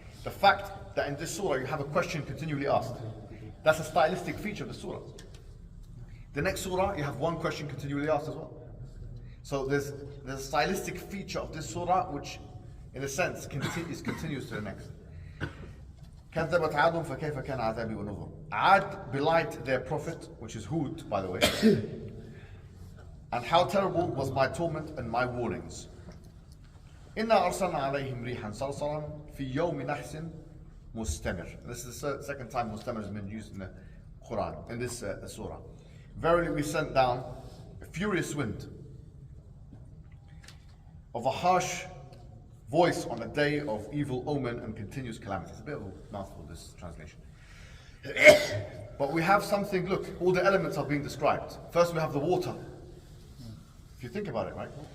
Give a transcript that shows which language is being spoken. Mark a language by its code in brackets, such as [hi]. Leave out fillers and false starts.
[en] The fact that in this surah you have a question continually asked, that's a stylistic feature of the surah. The next surah, you have one question continually asked as well. So there's a stylistic feature of this surah which, in a sense, continues to the next. [ar] كذبت عاد فكيف كان عذابي ونذر. [en] Ad belied their prophet, which is Hud, by the way. And how terrible was my torment and my warnings. [ar] إنا أرسلنا عليهم ريحا صرصرا في يوم نحس مستمر. [en] This is the second time mustamir has been used in the Quran, in this surah. Verily we sent down a furious wind of a harsh voice on a day of evil omen and continuous calamity. It's a bit of a mouthful, this translation. But we have something, look, all the elements are being described. First we have the water. If you think about it, right?